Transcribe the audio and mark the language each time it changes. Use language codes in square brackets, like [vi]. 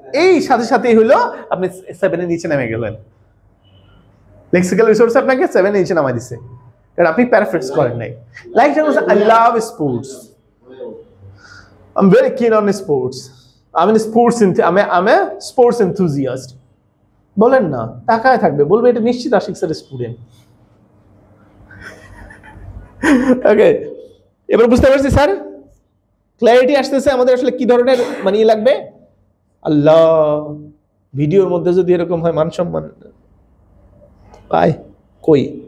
[bn] এই সাথে সাথেই হলো আপনি 7 এর নিচে নেমে গেলেন। লেক্সিক্যাল রিসোর্স আপনাকে 7 এর নিচে নামাই দিছে, কারণ আপনি প্যারাফ্রেজ করেন নাই। [en] Like I love sports, I'm very keen on sports. I'm a sports enthusiast. [bn] বলেন না, তাকায় থাকবে, বলবে এটা নিশ্চিত আশিক স্যারের স্টুডেন্ট। ওকে, এবার বুঝতে পারছি স্যার, ক্ল্যারিটি আসতেছে আমাদের আসলে কি ধরনের মানে লাগবে। আল্লাহ, ভিডিওর মধ্যে যদি এরকম হয় মান সম্মান পাই কই?